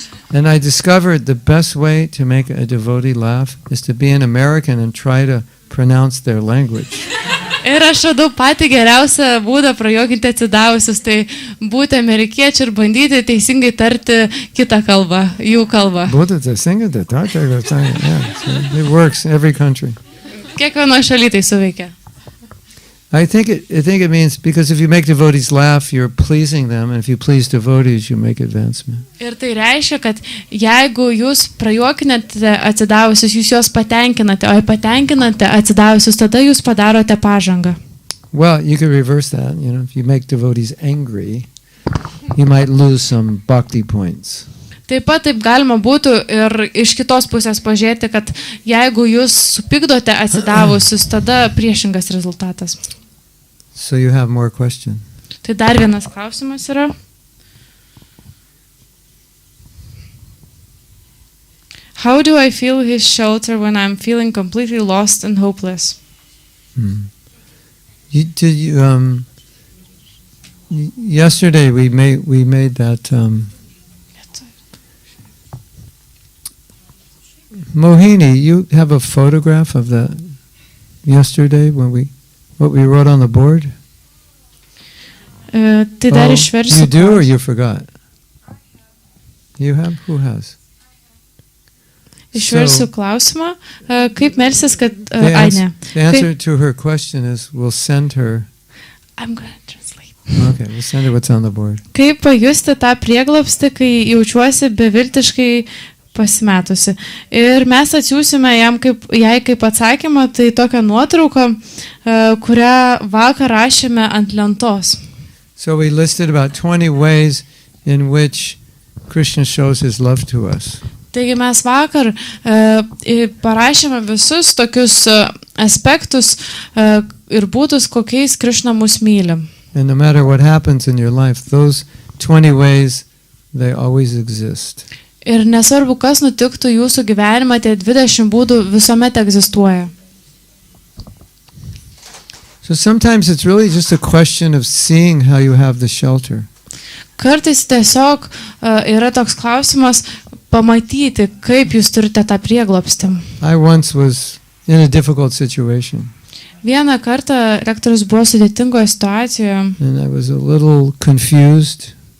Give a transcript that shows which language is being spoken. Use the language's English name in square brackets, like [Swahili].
[English] And I discovered the best way to make a devotee laugh is to be an American and try to pronounce their language. [Lithuanian] Ir aš radau patį geriausią būdą prajuokinti atsidavusius, tai būti amerikiečiai ir bandyti teisingai tarti kitą kalbą, jų kalbą. [English] It works in every country. [Lithuanian] Kiekvienoje šalyje tai suveikia. [English] I think it means because if you make devotees laugh, you're pleasing them, and if you please devotees, you make advancement. [Lithuanian] Ir tai reiškia, kad jeigu jūs prajuokinate atsidavusius, jūs juos patenkinate, o jei patenkinate atsidavusius, tada jūs padarote pažangą. [English] Well, you could reverse that. If you make devotees angry, you might lose some bhakti points. [Lithuanian] Taip pat taip galima būtų ir iš kitos pusės pažiūrėti, kad jeigu jūs supykdote atsidavusius, tada priešingas rezultatas. [English] So you have more questions. [Lithuanian] Tai dar vienas klausimas yra. [English] How do I feel his shelter when I'm feeling completely lost and hopeless? Yesterday we made that Mohini, you have a photograph of that yesterday what we wrote on the board? [Lithuanian] Tai dar išversiu. [English] You do or you forgot? You have? Who has? [Lithuanian] Išversiu klausimą. Kaip melsis, kad... [English] The answer to her question is we'll send her... I'm going to translate. Okay, we'll send her what's on the board. [Lithuanian] Kaip pajusti tą prieglobstį, kai jaučiuosi beviltiškai pasimetusi. Ir mes atsiūsime jai kaip atsakymą, tai tokią nuotrauką, kurią vakar rašėme ant lentos. [English] So we listed about 20 ways in which Krishna shows his love to us. [Lithuanian] Taigi mes vakar parašėme visus tokius aspektus ir būdus, kokiais Krishna mus myli. [English] And no matter what happens in your life, those 20 ways, they always exist. [Lithuanian] Ir nesvarbu, kas nutiktų jūsų gyvenime, tie 20 būdų visuomet egzistuoja. [English] So sometimes it's really just a question of seeing how you have the shelter. [Lithuanian] Kartais tiesiog yra toks klausimas pamatyti, kaip jūs turite tą prieglobstį. [English] I once was in a difficult situation. [Lithuanian] Vieną kartą rektorius buvo sudėtingoje situacijoje. [English] And I was a little confused.